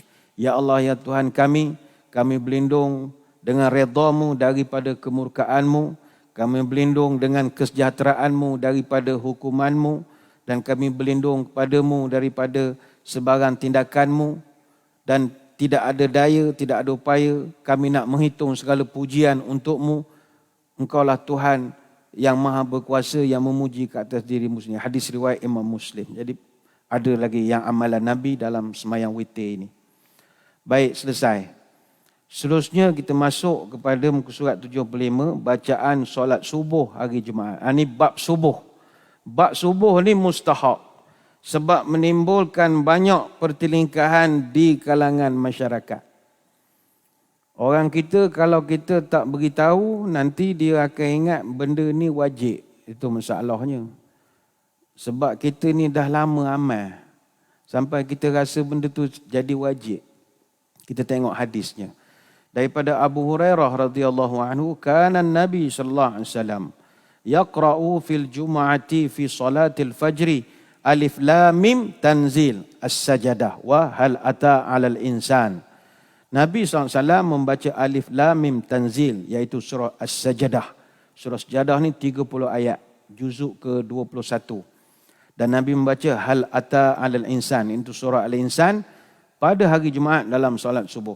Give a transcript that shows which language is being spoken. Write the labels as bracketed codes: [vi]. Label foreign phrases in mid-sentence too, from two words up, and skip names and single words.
[ms] Ya Allah, ya Tuhan kami berlindung dengan redha-Mu daripada kemurkaan-Mu, kami berlindung dengan kesejahteraanmu daripada hukumanmu, dan kami berlindung kepadamu daripada sebarang tindakanmu, dan tidak ada daya, tidak ada upaya kami nak menghitung segala pujian untukmu. Engkaulah Tuhan yang maha berkuasa, yang memuji ke atas dirimu sendiri. Hadis riwayat Imam Muslim. Jadi ada lagi yang amalan Nabi dalam sembahyang witir ini. Baik, selesai. Seterusnya kita masuk kepada muka surat 75, bacaan solat subuh hari Jumaat. Ini bab subuh. Bab subuh ni mustahab. Sebab menimbulkan banyak pertelingkahan di kalangan masyarakat. Orang kita kalau kita tak beritahu, nanti dia akan ingat benda ni wajib. Itu masalahnya. Sebab kita ni dah lama amal. Sampai kita rasa benda tu jadi wajib. Kita tengok hadisnya. [ar] Daripada Abu Hurairah رضي الله عنه كان النبي صلى الله عليه وسلم يقرأ في الجمعة في صلاة الفجر الم تنزيل السجدة وهل أتى على الإنسان. [ms] Nabi SAW membaca [ar] الم تنزيل, [ms] iaitu surah as-sajadah. Surah sajadah ni 30 ayat, juzuk ke-21. Dan Nabi membaca [ar] هل أتى على الإنسان, [ms] itu surah al-insan pada hari Jumaat dalam solat subuh.